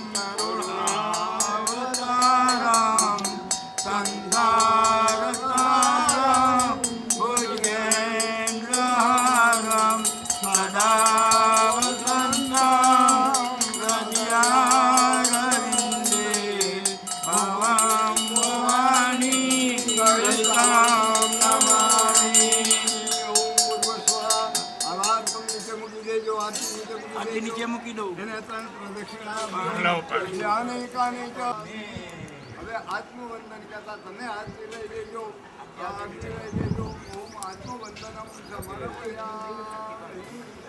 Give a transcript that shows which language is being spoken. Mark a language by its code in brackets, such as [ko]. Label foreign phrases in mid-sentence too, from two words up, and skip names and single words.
[sa] करुणावतारां संसारसारं भुजगेन्द्रहारं सदा वसन्तं हृदयारविन्दे भवां भवानी कलितां नमामि [gu] નીચે મૂકી દઉં એને ત્રણ પ્રદક્ષિણા હવે આત્મવંદન કરતા તમે આરતી લઈ લેજો આરતી લઈ લેજો [sa] ઓમ આત્મવંદનમ સમર્પયામિ.